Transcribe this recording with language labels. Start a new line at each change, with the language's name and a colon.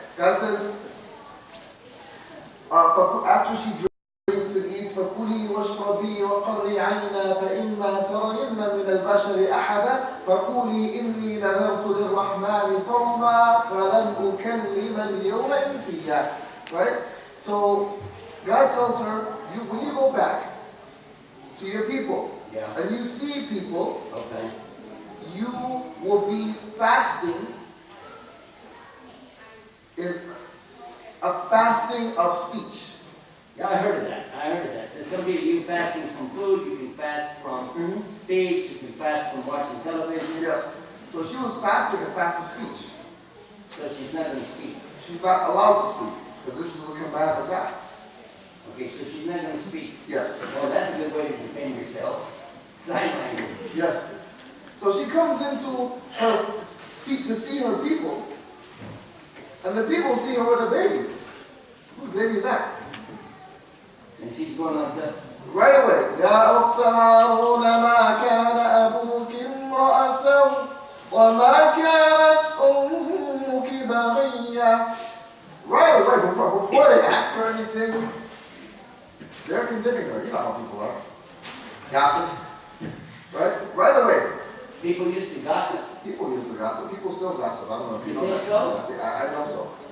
English: God says, after she drinks and eats,
Arabic: فَكُلِي وَاشْرَبِي وَقَرِّي عَيْنَا فَإِمَّا تَرَيِنَّ مِنَ الْبَشَرِ أَحَدًا فَقُولِي إِنِّي نَذَرْتُ لِلرَّحْمَنِ صَوْمًا فَلَنْ أُكَلِّمَ الْيَوْمَ إِنسِيًّا.
English: Right? So God tells her, when you go back to your people, and you see people, you will be fasting in a fasting of speech. Yeah, I heard of that. There's some people, you fasting from food, you can fast from speech, you can fast from watching television. Yes. So she was fasting a fast of speech. So she's not going to speak. She's not allowed to speak, because this was a command of God. Okay, so she's not going to speak. Yes. Well, that's a good way to defend yourself. Sign language. Yes. So she comes into her to see her people, and the people see her with a baby. Whose baby is that? And she's going like this. Right away.
Arabic: يا أخت هارون ما كان أبوك امرأ سوء وما كانت أمك بغيا.
English: Right away, before they ask her anything, they're condemning her. You know how people are. Gossip. Right away. People used to gossip. People used to gossip. People still gossip. I don't know if you know think that. so? I know so.